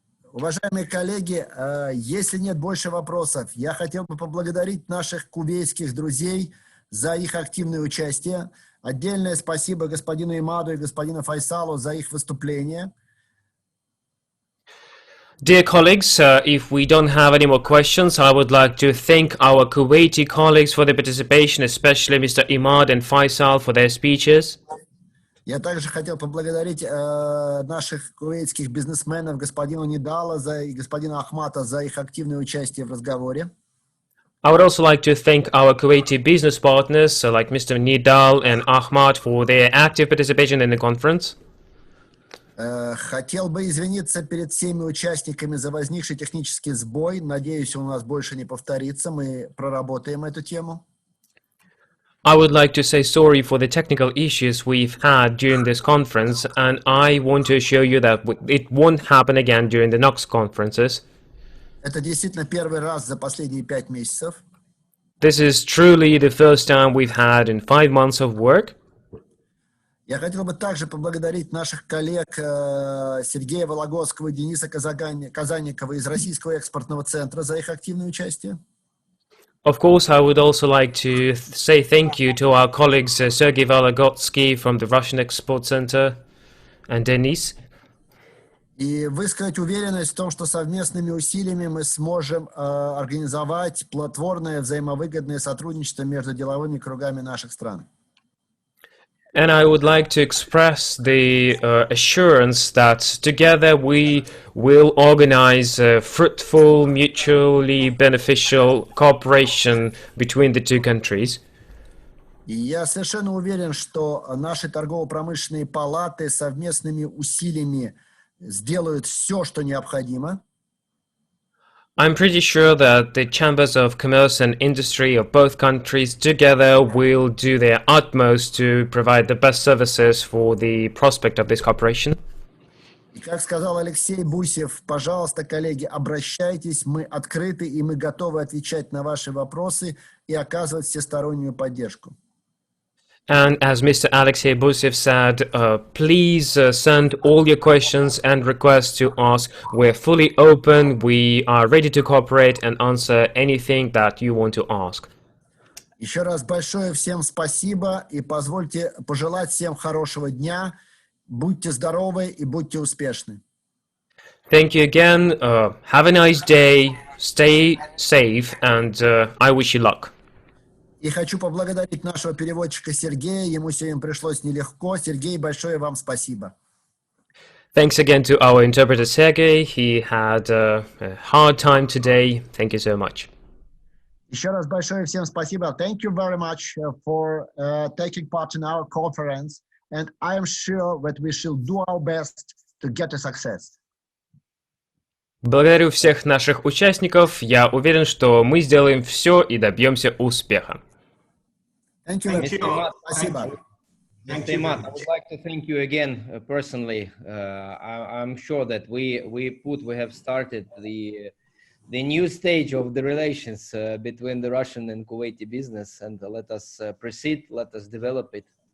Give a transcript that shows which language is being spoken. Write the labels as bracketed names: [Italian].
[Russian] Уважаемые коллеги, если нет больше вопросов, я хотел бы поблагодарить наших кувейтских друзей за их активное участие. Отдельное спасибо господину Имаду и господину Файсалу за их выступление. [English] Dear colleagues, if we don't have any more questions, I would like to thank our Kuwaiti colleagues for their participation, especially Mr. Imad and Faisal for their speeches. [Russian] Я также хотел поблагодарить наших кувейтских бизнесменов, господина Нидала и господина Ахмата за их активное участие в разговоре. [English] I would also like to thank our Kuwaiti business partners like Mr. Nidal and Ahmad for their active participation in the conference. [Russian] Хотел бы извиниться перед всеми участниками за возникший технический сбой. Надеюсь, он у нас больше не повторится. Мы проработаем эту тему. [English] I would like to say sorry for the technical issues we've had during this conference, and I want to assure you that it won't happen again during the next conferences. [Russian] Это действительно первый раз за последние 5 месяцев. [English] This is truly the first time we've had in 5 months of work. [Russian] Я хотел бы также поблагодарить наших коллег Сергея Volakovsky и Дениса Казанникова из Российского экспортного центра за их активное участие. [English] Of course, I would also like to say thank you to our colleagues Sergei Volakovsky from the Russian Export Center and Denis. [Russian] И высказать уверенность в том, что совместными усилиями мы сможем организовать плодотворное взаимовыгодное сотрудничество между деловыми кругами наших стран. [English] And I would like to express the assurance that together we will organize fruitful, mutually beneficial cooperation between the two countries. [Russian] И я совершенно уверен, что наши торгово-промышленные палаты совместными усилиями сделают все, что необходимо. [English] I'm pretty sure that the chambers of commerce and industry of both countries together will do their utmost to provide the best services for the prospect of this cooperation. [Russian] И как сказал Алексей Бусев, пожалуйста, коллеги, обращайтесь, мы открыты и мы готовы отвечать на ваши вопросы и оказывать всестороннюю поддержку. [English] And as Mr. Alexei Busev said, please send all your questions and requests to us. We're fully open, we are ready to cooperate and answer anything that you want to ask. [Russian] Еще раз большое всем спасибо и позвольте пожелать всем хорошего дня. Будьте здоровы и будьте успешны. [English] Thank you again. Have a nice day. Stay safe and I wish you luck. [Russian] И хочу поблагодарить нашего переводчика Сергея. Ему сегодня пришлось нелегко. Сергей, большое вам спасибо. [English] Thanks again to our interpreter Sergei. He had a hard time today. Thank you so much. [Russian] Еще раз большое всем спасибо. [English] Thank you very much for taking part in our conference. And I am sure that we shall do our best to get a success. [Russian] Благодарю всех наших участников. Я уверен, что мы сделаем все и добьемся успеха. [English] Thank you. Thank you. [Russian] Спасибо. [English] Thank you. Matt, I would like to thank you again personally. I'm sure that we have started the new stage of the relations between the Russian and Kuwaiti business, and let us proceed, let us develop it.